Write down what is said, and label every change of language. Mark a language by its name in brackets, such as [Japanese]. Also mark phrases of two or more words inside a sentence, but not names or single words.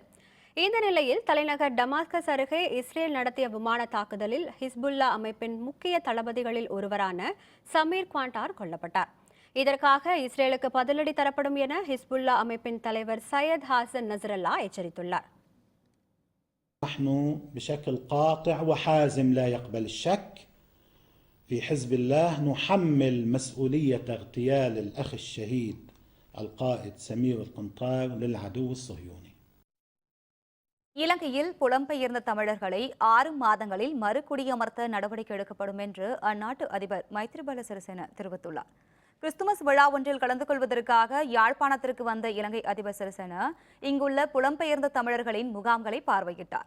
[Tamil] இந்த நிலையில் தலைநகர் டமாஸ்கஸ் அருகே இஸ்ரேல் நடத்திய விமான தாக்குதலில் ஹிஸ்புல்லா அமைப்பின் முக்கிய தளபதிகளில் ஒருவரான சமீர் குவாண்டார் கொல்லப்பட்டார். இதற்காக இஸ்ரேலுக்கு பதிலடி தரப்படும் என ஹிஸ்புல்லா அமைப்பின் தலைவர் சையத் ஹாசன் நஸ்ரல்லா எச்சரித்துள்ளார். [Arabic] نحن بشكل قاطع وحازم لا يقبل الشك في حزب الله نحمل مسؤولية اغتيال الأخ الشهيد القائد سمير القنطار للعدو الصهيوني. [Tamil] இலங்கையில் புலம்பெயர்ந்த தமிழர்களை 6 மாதங்களில் மறுகுடியமர்த்த நடவடிக்கை எடுக்கப்படும் என்று அந்நாட்டு அதிபர் மைத்ரிபால சிறிசேன தெரிவித்துள்ளார். கிறிஸ்துமஸ் விழா ஒன்றில் கலந்து கொள்வதற்காக யாழ்ப்பாணத்திற்கு வந்த இலங்கை அதிபர் சிறிசேன இங்குள்ள புலம்பெயர்ந்த தமிழர்களின் முகாம்களை பார்வையிட்டார்.